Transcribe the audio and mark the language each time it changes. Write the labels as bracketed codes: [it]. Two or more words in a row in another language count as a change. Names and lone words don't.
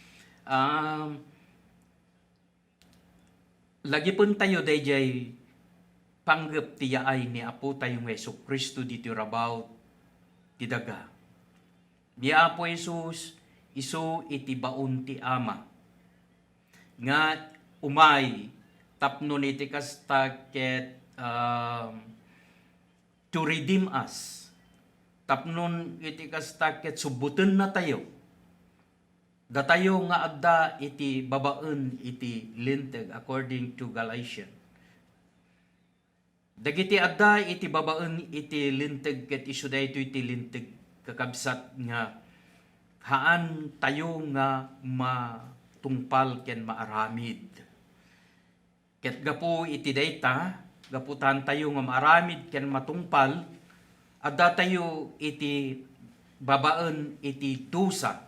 [ilo] lagipon tayo dayjay panggep ti yaay ni Apo tayo nga Hesukristo diti rabaw ti daga ni Apo Jesus isu iti baon ti Ama nga umay tapno iti kasta ket [en] to redeem us [ilo] tapnon iti kasta ket subuten na tayo datayo nga adda iti babaen iti linteg [en] according to Galatians [ilo] Dagiti adda iti babaen iti linteg ket isu daytoy iti linteg kakabsat nga haan tayo nga matungpal ken maaramid. Ket gapu iti dayta, gaputan tayo nga maaramid ken matungpal, adda tayo iti babaen iti dusa.